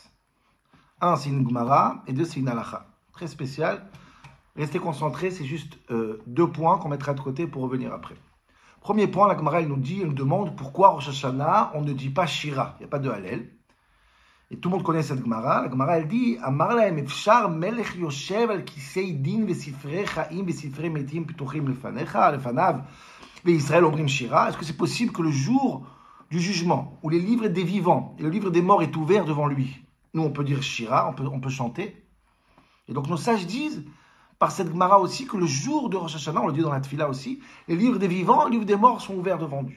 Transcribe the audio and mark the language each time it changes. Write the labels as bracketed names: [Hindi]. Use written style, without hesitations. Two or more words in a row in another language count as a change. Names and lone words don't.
[French] 1, c'est une Gemara, et 2, c'est une Halacha. Très spécial. Restez concentrés, c'est juste 2 points qu'on mettra de côté pour revenir après. Premier point, la Gemara, elle nous demande pourquoi Rosh Hashanah, on ne dit pas Shira. Il n'y a pas de Hallel. Et tout le monde connaît cette Gemara. La Gemara, elle dit [Hebrew] אמר להם אפשר מלך יושב על כסא דין וספרי חיים וספרי מתים פתוחים לפניך לפניו וישראל אומרים שירה. [French] Est-ce que c'est possible que le jour du jugement, où les livres des vivants et le livre des morts est ouvert devant lui, nous, on peut dire Shira, on peut chanter. Et donc, nos sages disent, par cette Gemara aussi, que le jour de Rosh Hashanah, on le dit dans la Tfila aussi, les livres des vivants, les livres des morts sont ouverts devant Dieu.